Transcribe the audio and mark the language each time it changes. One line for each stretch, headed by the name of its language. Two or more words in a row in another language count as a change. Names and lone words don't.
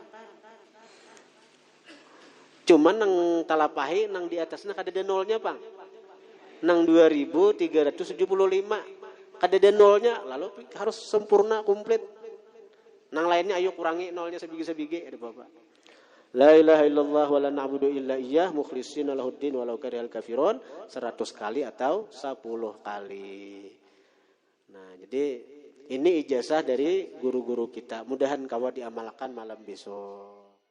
Banjar: Cuman nang talapahi nang di atasnya kada ada nolnya, Bang. Nang 2375 kada ada nolnya, lalu harus sempurna komplit. Nang lainnya ayo kurangi nolnya sebigi-sebigi ada Bapak.
Arabic: لا إله إلا الله ولا نعبد إلا إياه مخلصين له الدين ولو كره الكافرون
Indonesian: 100 kali atau 10 kali. Nah, jadi ini ijazah dari guru-guru kita.
Banjar: Mudahan kawan diamalkan malam besok.